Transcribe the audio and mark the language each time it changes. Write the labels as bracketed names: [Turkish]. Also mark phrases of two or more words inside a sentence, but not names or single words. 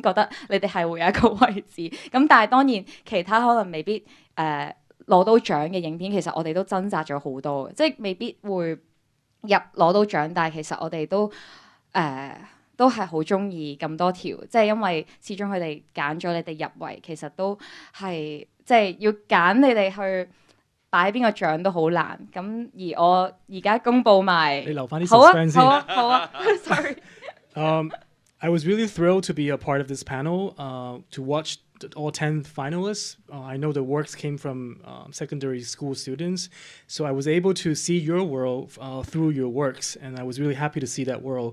[Cantonese] 覺得你哋係會有一個位置，咁但係當然其他可能未必攞到獎嘅影片，其實我哋都掙扎咗好多，即係未必會攞到獎，但係其實我哋都係好中意咁多條，即係因為始終佢哋揀咗你哋入圍，其實都係即係要揀你哋去擺邊個獎都好難。咁而我而家公佈埋，你留返啲 suspense 先。好啊 ，sorry。 [English] I was really thrilled to be a part of this panel, to watch all 10 finalists. I know the works came from secondary school students, so I was able to see your world through your works, and I was really happy to see that world.